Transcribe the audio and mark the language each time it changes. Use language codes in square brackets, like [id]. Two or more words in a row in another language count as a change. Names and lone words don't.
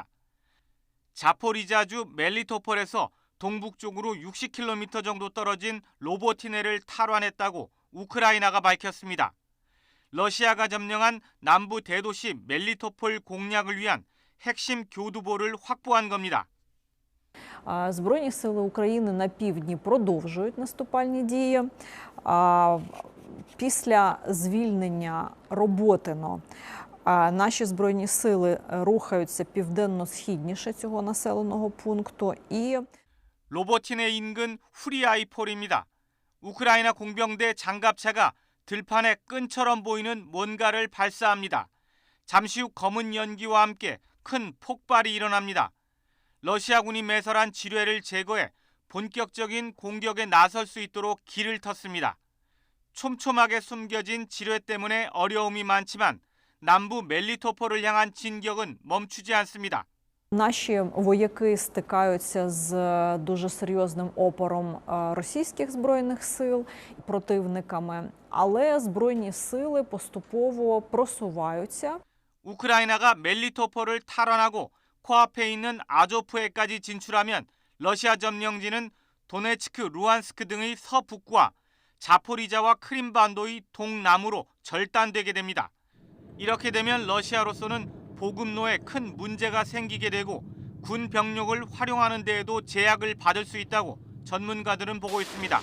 [ko] 자포리자주 멜리토폴에서 동북쪽으로 60km 정도 떨어진 로보티네를 탈환했다고 우크라이나가 밝혔습니다. 러시아가 점령한 남부 대도시 멜리토폴 공략을 위한 핵심 교두보를 확보한 겁니다. [uk] Збройні сили України на півдні продовжують наступальні дії. Після звільнення Роботино наші Збройні сили рухаються південно-східніше цього населеного пункту. [ko] 로보틴의 인근 후리아이폴입니다. 우크라이나 공병대 장갑차가 들판에 끈처럼 보이는 뭔가를 발사합니다. 잠시 후 검은 연기와 함께 큰 폭발이 일어납니다. 러시아군이 매설한 지뢰를 제거해 본격적인 공격에 나설 수 있도록 길을 텄습니다. 촘촘하게 숨겨진 지뢰 때문에 어려움이 많지만 남부 멜리토폴을 향한 진격은 멈추지 않습니다. [uk] Наші вояки стикаються з дуже серйозним опором російських збройних сил, противниками, але збройні сили поступово просуваються. [ko] 우크라이나가 멜리토폴을 탈환하고 코앞에 있는 아조프해까지 진출하면 러시아 점령지는 도네츠크, 루안스크 등의 서북부와 자포리자와 크림반도의 동남으로 절단되게 됩니다. 이렇게 되면 러시아로서는 보급로에 큰 문제가 생기게 되고 군 병력을 활용하는 데에도 제약을 받을 수 있다고 전문가들은 보고 있습니다.